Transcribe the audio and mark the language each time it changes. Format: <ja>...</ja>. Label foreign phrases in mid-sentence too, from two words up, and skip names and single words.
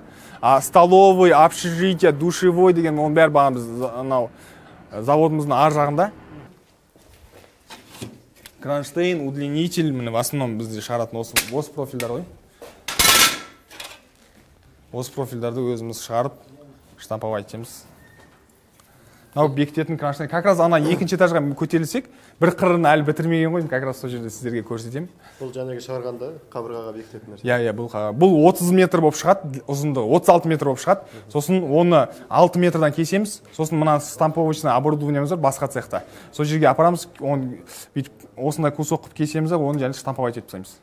<ru>Столовый, общежитие, душевой</ru> <kk>деген оның бәрі баға біз заводымыздың ар жағында. Кронштейн, удлинитель, міне</kk> <ru>в основном</ru> <kk>бізде шығаратын осы профильдар ғой. Осы профильдарды өзіміз шығарып штамповать етеміз. Мынау бекітетін кронштейн.</kk> <ru>Как раз</ru> <kk>ана екінші этажға көтерілсек, бір қырын әлі бітірмеген ғой,</kk> <ru>как раз</ru> <kk>сол жерде сіздерге көрсетемін. Бұл жаңағы шығарғанда қабырғаға бекітетін нәрсе. Иә, бұл 30 метр болып шығады, ұзындығы 36 метр болып шығады. Сосын оны 6 метрдан кесеміз. Сосын мына стамповочный оборудованиеміз бар басқа цехта. Сол жерге апарамыз, осындай кусок қып кесеміз, оны және штамповать етіп тастаймыз.</kk>